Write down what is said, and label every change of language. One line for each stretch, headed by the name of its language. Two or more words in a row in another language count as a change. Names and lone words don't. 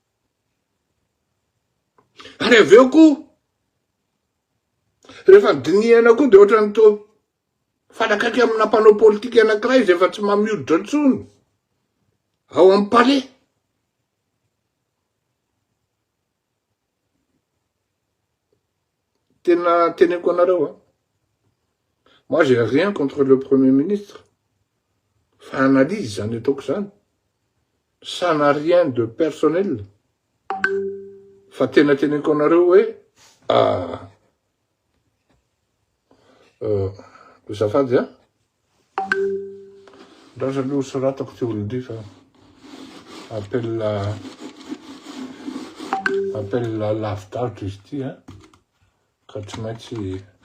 Malagasy: Ary avy eo koa rehefa dinihana koa de ohatrany to fanakaiky amina mpanao politika anankiray izy efa tsy mamioditra intsony ao amin'ny palais. Tena teneko anareo
French: moi j'ai rien contre le Premier Ministre
Malagasy: fa analyse zany ataoko zany,
French: ça n'a rien de personnel
Malagasy: fa tena teneko anareo hoe zafady ndraza aloha soratako ty olondry fa appelle lavitavitra izy ty ka tsy maintsy